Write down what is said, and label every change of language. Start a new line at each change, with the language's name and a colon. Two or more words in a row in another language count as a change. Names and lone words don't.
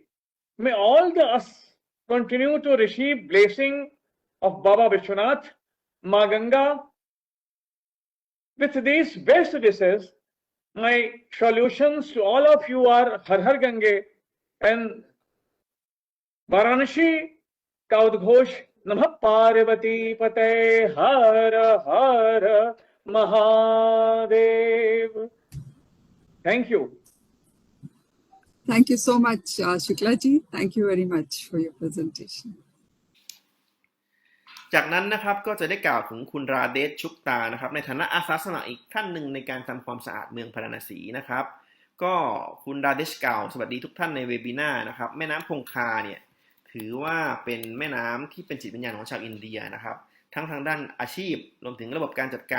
English: May all the us continue to receive blessing of Baba Vishwanath, Ma Ganga. With these best wishes, my solutions to all of you are
Hindi: हर हर गंगे
English: and Varanasi
Hindi: का उद्घोष नमः पार्वती पते हर हर महादेव.
English: Thank you. Thank you so much, Shuklaji. Thank you very much for your presentation.
Thai: จากนั้นนะครับก็จะได้กล่าวถึงคุณราเดชชุกตานะครับในฐานะอาสาสมัครอีกท่านหนึ่งในการทำความสะอาดเมืองพาราณสีนะครับก็คุณราเดชกล่าวสวัสดีทุกท่านในเวบินาร์นะครับแม่น้ำคงคาเนี่ยถือว่าเป็นแม่น้ำที่เป็นจิตวิญญาณของชาวอินเดียนะครับทั้งทางด้านอาชีพรวมถึงระบบการจัดการ